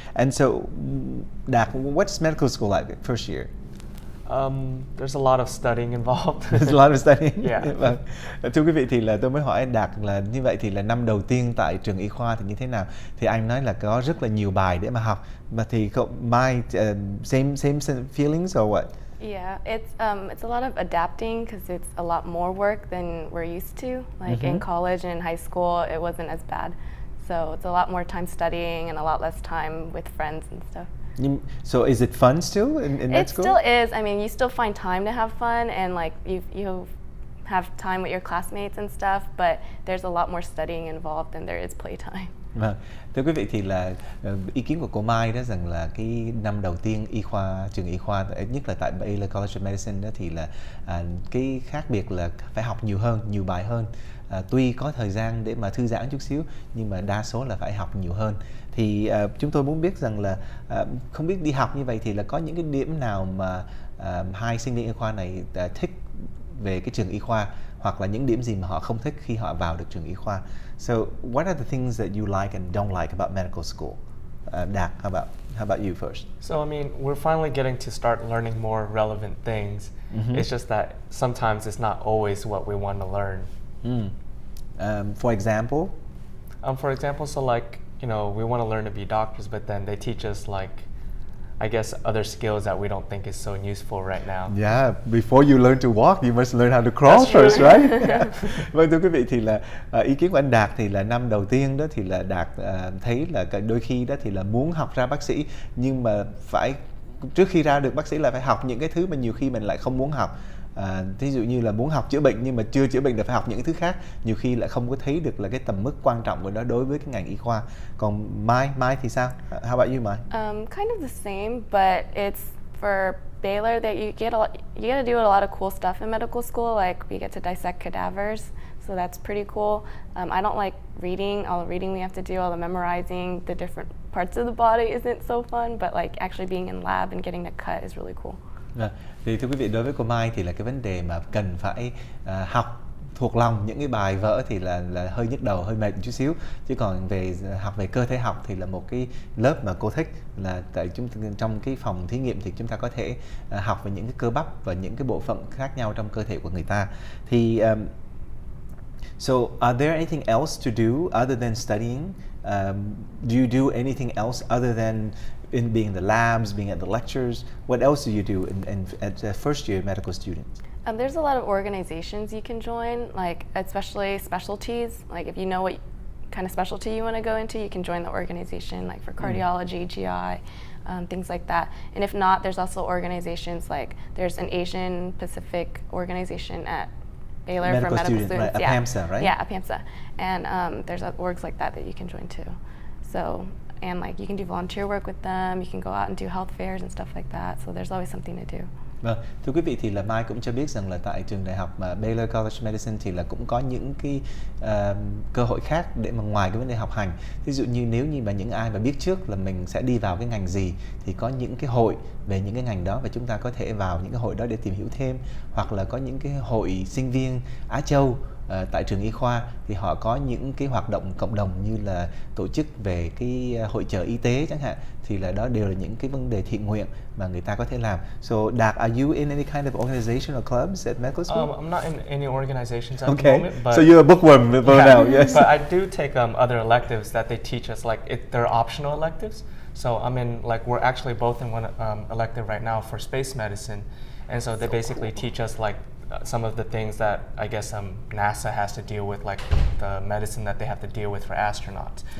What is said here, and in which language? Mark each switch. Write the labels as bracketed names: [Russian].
[English] And so, Đạt, what's medical school like first year? There's a lot of studying involved. There's a lot of studying. Yeah. [Vietnamese] Vâng. Thưa quý vị, thì là tôi mới hỏi Đạt là như vậy thì là năm đầu tiên tại trường y khoa thì như thế nào? Thì anh nói là có rất là nhiều bài để mà học. Mà thì [English] Mai, same feelings or what? Yeah, it's a lot of adapting because it's a lot more work than we're used to. Like in college and in high school, it wasn't as bad. So it's a lot more time studying and a lot less time with friends and stuff. So is it fun still in med school? It still is. I mean, you still find time to have fun and like you have time with your classmates and stuff, but there's a lot more studying involved than there is playtime. [Vietnamese] Vâng. Thưa quý vị, thì là ý kiến của cô Mai đó rằng là cái năm đầu tiên y khoa, trường y khoa nhất là tại Baylor College of Medicine đó, thì là cái khác biệt là phải học nhiều hơn, nhiều bài hơn. Tuy có thời gian để mà thư giãn chút xíu, nhưng mà đa số là phải học nhiều hơn. Thì chúng tôi muốn biết rằng là không biết đi học như vậy thì là có những cái điểm nào mà hai sinh viên y khoa này thích về cái trường y khoa, hoặc là những điểm gì mà họ không thích khi họ vào được trường y khoa. [English] So what are the things that you like and don't like about medical school? Đạt, how about you first? So I mean, we're finally getting to start learning more relevant things. It's just that sometimes it's not always what we want to learn. For example? For example, so like, you know, we want to learn to be doctors, but then they teach us like, I guess, other skills that we don't think is so useful right now. Yeah, before you learn to walk, you must learn how to crawl first, right? Yeah. [Vietnamese] Vâng, thưa quý vị, thì là ý kiến của anh Đạt thì là năm đầu tiên đó thì là Đạt thấy là đôi khi đó thì là muốn học ra bác sĩ, nhưng mà phải trước khi ra được bác sĩ là phải học những cái thứ mà nhiều khi mình lại không muốn học. Thí dụ như là muốn học chữa bệnh nhưng mà chưa chữa bệnh là phải học những thứ khác, nhiều khi lại không có thấy được là cái tầm mức quan trọng của nó đối với cái ngành y khoa. Còn Mai thì sao? [English] How about you, [Vietnamese] Mai? [English] Kind of the same, but it's for Baylor that you get to do a lot of cool stuff in medical school. Like we get to dissect cadavers, so that's pretty cool. I don't like reading. All the reading we have to do, all the memorizing the different parts of the body isn't so fun, but like actually being in lab and getting to cut is really cool. [Vietnamese] Thì thưa quý vị, đối với cô Mai thì là cái vấn đề mà cần phải học thuộc lòng những cái bài vở thì là hơi nhức đầu, hơi mệt một chút xíu. Chứ còn học về cơ thể học thì là một cái lớp mà cô thích, là tại trong cái phòng thí nghiệm thì chúng ta có thể học về những cái cơ bắp và những cái bộ phận khác nhau trong cơ thể của người ta. [English] Thì so are there anything else to do other than studying? Do you do anything else other than in being in the labs, being at the lectures? What else do you do as a first year medical student? There's a lot of organizations you can join, like especially specialties. Like if you know what kind of specialty you want to go into, you can join the organization, like for cardiology, GI, things like that. And if not, there's also organizations like there's an Asian Pacific organization at Baylor for medical students. Right? APAMSA, right? Yeah, APAMSA. And there's orgs like that you can join too. So, and like you can do volunteer work with them, you can go out and do health fairs and stuff like that. So there's always something to do. [Vietnamese] Vâng, thưa quý vị, thì là Mai cũng cho biết rằng là tại trường đại học Baylor College of Medicine thì là cũng có những cái cơ hội khác để mà ngoài cái vấn đề học hành. Ví dụ như nếu như mà những ai mà biết trước là mình sẽ đi vào cái ngành gì thì có những cái hội về những cái ngành đó và chúng ta có thể vào những cái hội đó để tìm hiểu thêm, hoặc là có những cái hội sinh viên Á Châu tại trường y khoa thì họ có những cái hoạt động cộng đồng như là tổ chức về cái hội chợ y tế chẳng hạn, thì là đó đều là những cái vấn đề thiện nguyện mà người ta có thể làm. [English] So Đạt, are you in any kind of organization or clubs at medical school? I'm not in any organizations at the Okay, moment, but so you're a bookworm for now, yes. But I do take other electives that they teach us, like they're optional electives. So I'm in, like, we're actually both in one elective right now for space medicine, and so they basically teach us like some of the things that I guess NASA has to deal with, like the medicine that they have to deal with for astronauts.